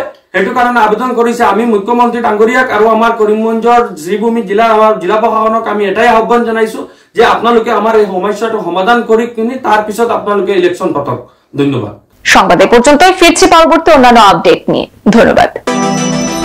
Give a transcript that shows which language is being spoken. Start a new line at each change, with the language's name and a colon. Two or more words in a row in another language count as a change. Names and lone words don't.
Assamese: সেইটো কাৰণে আবেদন কৰিছে। আমি মুখ্যমন্ত্ৰী ডাঙৰীয়াক আৰু আমাৰ কৰিমগঞ্জৰ শ্ৰীভূমি জিলাৰ আমাৰ জিলা প্ৰশাসনক আমি এটাই আহ্বান জনাইছো যে আপোনালোকে আমাৰ এই সমস্যাটো সমাধান কৰি কিনি তাৰ পিছত আপোনালোকে ইলেকশ্যন পাতক। ধন্যবাদ।
Bangla: সংবাদ এ পর্যন্তই, ফিরছি পরবর্তী অন্যান্য আপডেট নিয়ে। ধন্যবাদ।